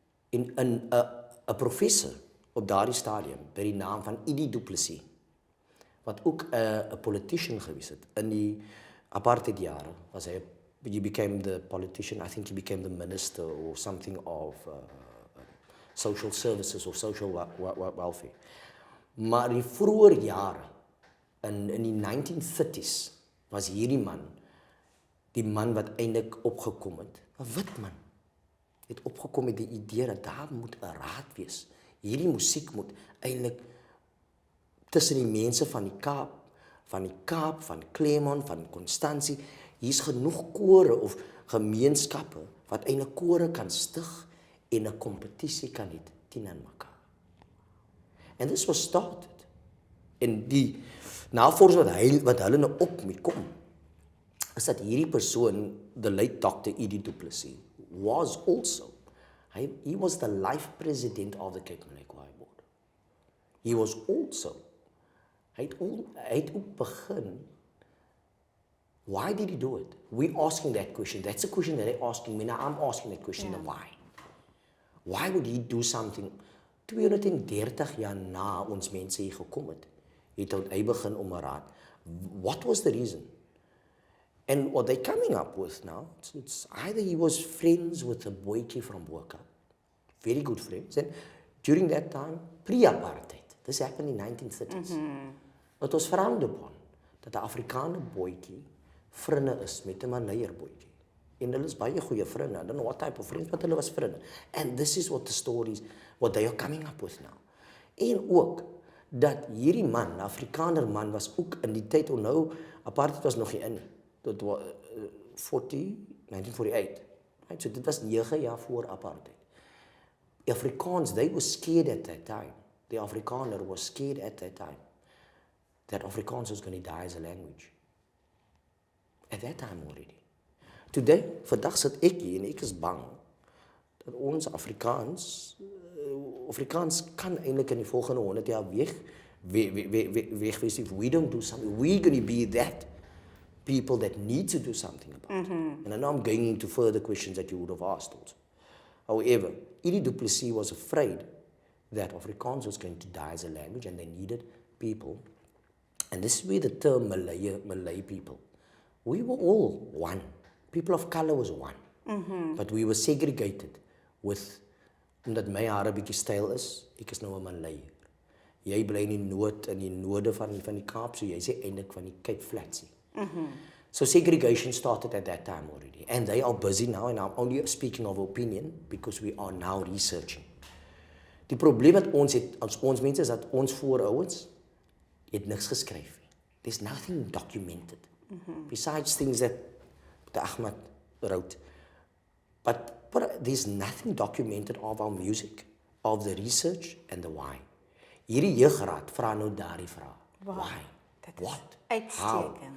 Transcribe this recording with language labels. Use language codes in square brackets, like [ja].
[af] en 'n professor op daardie stadium by die naam van Edie Du Plessis wat ook 'n politician gewees het in die apartheid jare was hy [en] became the politician, I think he became the minister or something of social services or social welfare. [af] Maar in die vroeë jare in die 1930s was hierdie man die man wat eintlik opgekom het, 'n wit man het opgekom met die idee dat daar moet 'n raad wees. Hierdie musiek moet eintlik tussen die mense van die Kaap, van Claremont, van Constantie, hier's genoeg kore of gemeenskappe wat eintlik kore kan stig en 'n kompetisie kan hê teenoor mekaar. [en] And this was started. [af] En die navorsing wat hulle nou op mee kom, is dat hierdie persoon, [en] the late Dr. Edie Du Plessis, was also, he was the life president of the Cape Malay Board. He was also, [af] hy het ook begin, [en] why did he do it? We're asking that question. That's a question that they're asking me. Now I'm asking that question, Yeah. why? Why would he do something? [af] 230 jaar na ons mense hier gekom het hy begin om 'n raad. [en] What was the reason? And what they're coming up with now, it's either he was friends with a boykie from Boka, very good friends, and during that time, pre-apartheid, this happened in 1930s. [af] Het was [en] frowned upon [af] dat 'n Afrikaner boykie vriende is met 'n Malayer boykie. En hulle is baie goeie vriende. [en] I don't know what type of friends, but [af] hulle was vriende. [en] And this is what the stories, what they are coming up with now. [af] En ook dat hierdie man, Afrikaner man, was ook in die tyd onthou, apartheid was nog nie in nie. Dit was 1948. Right? So dit was 9 jaar voor apartheid. [en] Afrikaans, they were scared at that time. The Afrikaner was scared at that time. that Afrikaans was going to die as a language. At that time already. Today, [af] vandag sit ek hier en ek is bang dat ons Afrikaans kan eintlik in die volgende 100 jaar wegwees [en] if we don't do something. We're going to be that people that need to do something about it. And I know I'm going into further questions that you would have asked also. However, Edie du Plessis was afraid that Afrikaans was going to die as a language and they needed people. And this is where the term Malay people. We were all one. People of color was one. But we were segregated with, [af] omdat my hare bietjie styl is, ek is nou 'n Malay. Jy bly in die noorde van die Kaap, so jy sê eintlik van die Cape Flats. [en] So segregation started at that time already. And they are busy now, and I'm only speaking of opinion, because we are now researching. [af] Die probleem wat ons het, as ons mense, is dat ons voorouers het niks geskryf nie. [en] There's nothing documented. Besides things that the Ahmad wrote. But there's nothing documented of our music, of the research and the why. [af] Hierdie jeugraad vra nou daardie vraag. [en] Why? What? How?